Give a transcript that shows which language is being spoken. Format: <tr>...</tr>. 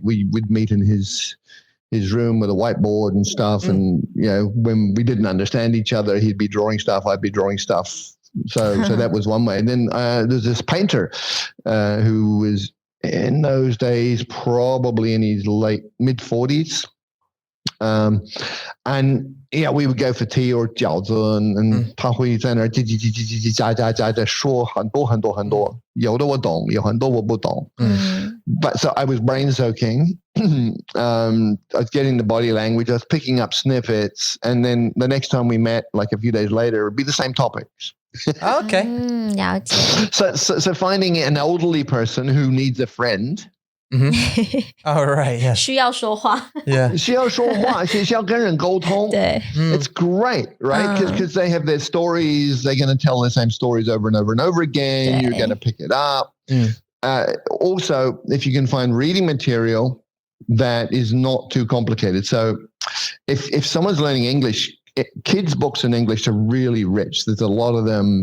<en>We would meet in his room with a whiteboard and stuff. And, when we didn't understand each other, he'd be drawing stuff. I'd be drawing stuff. So that was one way. And then there's this painter who was in those days probably in his mid-40s. And we would go for tea or</en> <zh>饺子 and 他会在那儿叽叽叽叽叽叽喳喳说很多很多很多，有的我懂，有很多我不懂。</zh> <en>But so I was brain soaking. I was getting the body language. I was picking up snippets, and then the next time we met, like a few days later, it would be the same topics. Okay.</en> <zh>了解。</zh> <en>So finding an elderly person who needs a friend. Oh, right. Yeah.</en> <zh>需要说话。</zh> <en>Yeah.</en> <zh>需要说话，需要跟人沟通。对。</zh> <en>It's great, right? Because they have their stories. They're going to tell the same stories over and over and over again. You're going to pick it up. Also, if you can find reading material that is not too complicated. So if someone's learning English, kids' books in English are really rich. There's a lot of them.</en>